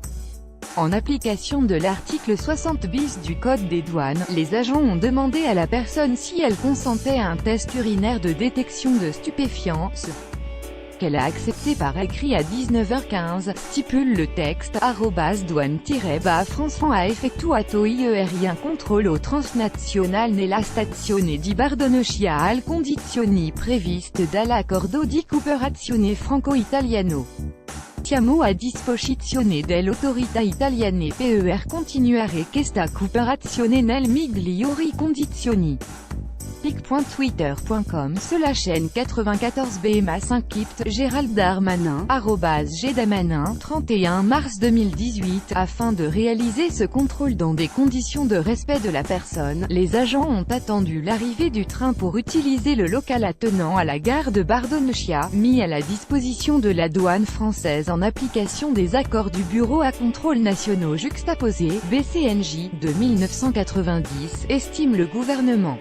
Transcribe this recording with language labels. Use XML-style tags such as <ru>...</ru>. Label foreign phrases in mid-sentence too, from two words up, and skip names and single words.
<fr>En application de l'article 60 bis du Code des douanes, les agents ont demandé à la personne si elle consentait à un test urinaire de détection de stupéfiants, ce qu'elle a accepté par écrit à 19h15, stipule le texte, @douane-France</fr> <it>a effettuato ieri un controllo transnazionale nella stazione di Bardonecchia al condizioni previste dall'accordo di cooperazione franco-italiano. Siamo a disposizione dell'autorità italiane per continuare questa cooperazione nel migliori condizioni.</it> <fr>pic.twitter.com/n94bma5kipt Gérald Darmanin, @gdamanin, 31 mars 2018. Afin de réaliser ce contrôle dans des conditions de respect de la personne, les agents ont attendu l'arrivée du train pour utiliser le local attenant à la gare de Bardonecchia, mis à la disposition de la douane française en application des accords du Bureau à contrôle nationaux juxtaposés, BCNJ, de 1990, estime le gouvernement.</fr>